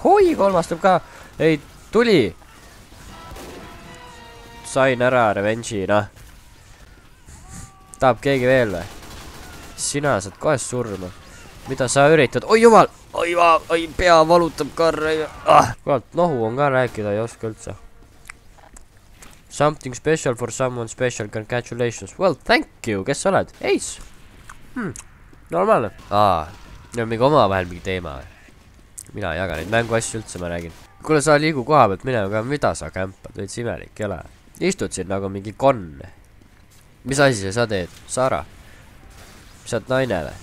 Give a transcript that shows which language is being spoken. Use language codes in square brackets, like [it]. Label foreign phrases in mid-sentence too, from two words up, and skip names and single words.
[et] Hoi, kolmas tuleb ka. Ei, tuli. Sain ära revenge'i, noh. Tahab keegi veel või? Sina saad kohe surma. Mida sa üritad? Oi jumal! Oi, pea valutab karre. Kurat, nohu on ka rääkida, ei oska üldse. [en] Something special for someone special. Congratulations. Well, thank you. [et] Kes sa oled? Ace. Normaalne. Neil on mingi omavahel mingi teema. Mina ei jaga neid mänguasju üldse, ma räägin. Kuule, sa liigu koha pealt minema ka. Mida sa kämpad? Veits imelik, ei ole? Istud siin nagu mingi konn. Mis asi see sa teed? Sara? Mis sa oled naine või?